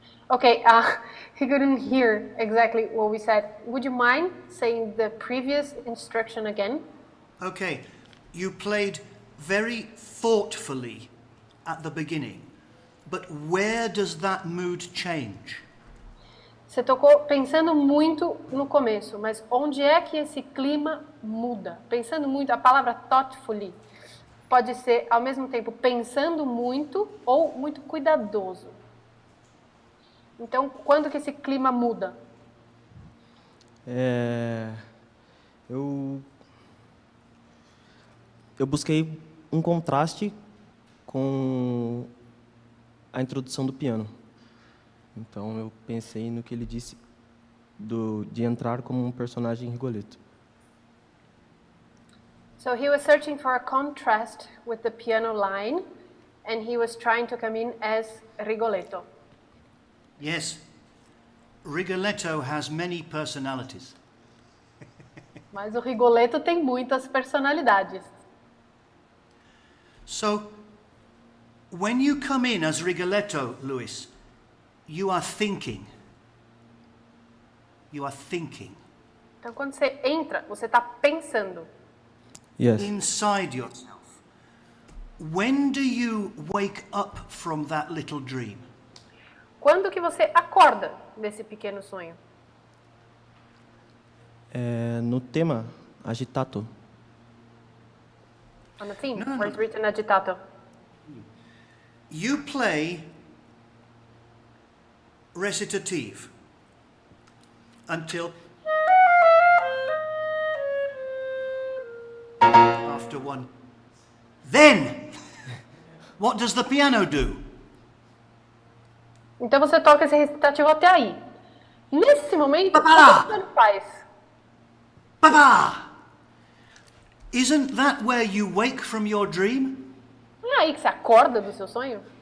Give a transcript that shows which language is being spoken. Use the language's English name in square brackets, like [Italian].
[English] Okay, he couldn't hear exactly what we said. Would you mind saying the previous instruction again? Okay, you played very thoughtfully at the beginning, but where does that mood change? [Portuguese] Você tocou pensando muito no começo, mas onde é que esse clima muda? Pensando muito, a palavra thoughtfully pode ser, ao mesmo tempo, pensando muito ou muito cuidadoso. Então, quando que esse clima muda? Eu busquei um contraste com a introdução do piano. Então, eu pensei no que ele disse de entrar como um personagem Rigoletto. [English] So he was searching for a contrast with the piano line, and he was trying to come in as Rigoletto. Yes, Rigoletto has many personalities. [Portuguese] Mas o Rigoletto tem muitas personalidades. [English] So, when you come in as Rigoletto, Luis, you are thinking. You are thinking. [Portuguese] Então, quando você entra, você está pensando. [English] Yes. Inside yourself. When do you wake up from that little dream? [Portuguese] Quando que você acorda desse pequeno sonho? No tema agitato. [English] On the theme, No. where it's written agitato. You play recitative until after one. Then, what does the piano do? [Portuguese] Então você toca esse recitativo até aí. Nesse momento, o que Papá! o piano faz? Papa! [English] Isn't that where you wake from your dream? [Portuguese] Não é aí que você acorda do seu sonho?